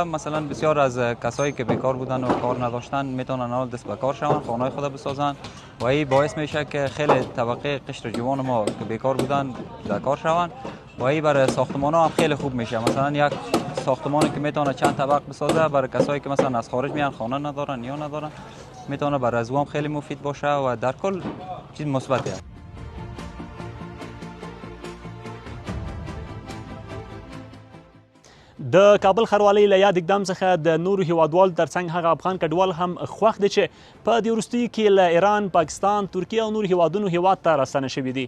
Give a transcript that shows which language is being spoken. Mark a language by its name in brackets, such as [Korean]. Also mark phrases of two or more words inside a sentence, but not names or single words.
[Persian] مثلا بسیار از کسایی که بیکار بودن و کار نداشتن میتونن اول دست به کار شون، خانه‌های خود بسازن و این باعث میشه که خیلی طبقه قشر جوان ما که بیکار بودن در کار شون و این برای ساختمان‌ها هم خیلی خوب میشه. مثلا یک ساختمانی که میتونه چند طبق بسازه برای کسایی که مثلا از خارج میان خانه ندارن یا ندارن میتونه برای از هم خیلی مفید باشه و در کل چیز مثبته. [Pashto] د کابل ښاروالۍ له یاد اقدام څخه د نورو هیوادوالو ترڅنګ هغه افغان کډوال هم خوښ دي چې په دې وروستیو کې له ایران، پاکستان، ترکیه او نورو هیوادونو هیواد ته راستنه شوي دي.